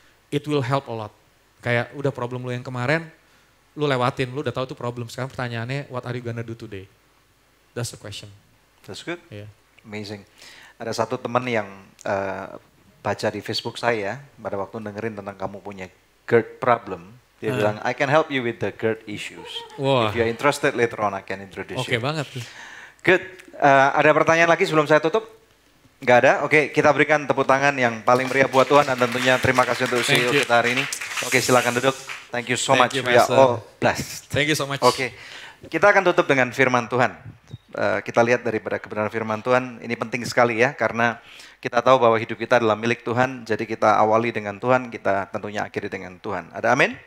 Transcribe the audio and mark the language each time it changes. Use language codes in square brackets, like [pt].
[en] It will help a lot. [id] Kayak udah problem lu yang kemarin, lu lewatin, lu udah tahu tuh problem. Sekarang pertanyaannya, [en] what are you gonna do today? That's the question. That's good. Yeah. Amazing. [id] Ada satu teman yang baca di Facebook saya pada waktu dengerin tentang kamu punya GERD problem. Dia bilang, [en] I can help you with the GERD issues. Wah. If you're interested later on, I can introduce you. [id] Oke banget tuh. [en] Good. [id] Ada pertanyaan lagi sebelum saya tutup? Nggak ada? Oke, kita berikan tepuk tangan yang paling meriah buat Tuhan dan tentunya terima kasih untuk CEO kita hari ini. Oke, silakan duduk. [en] Thank you so much. We are all blessed. Thank you so much. [id] Oke, kita akan tutup dengan firman Tuhan. Kita lihat daripada kebenaran firman Tuhan, ini penting sekali ya, karena kita tahu bahwa hidup kita adalah milik Tuhan, jadi kita awali dengan Tuhan, kita tentunya akhiri dengan Tuhan. Ada amin?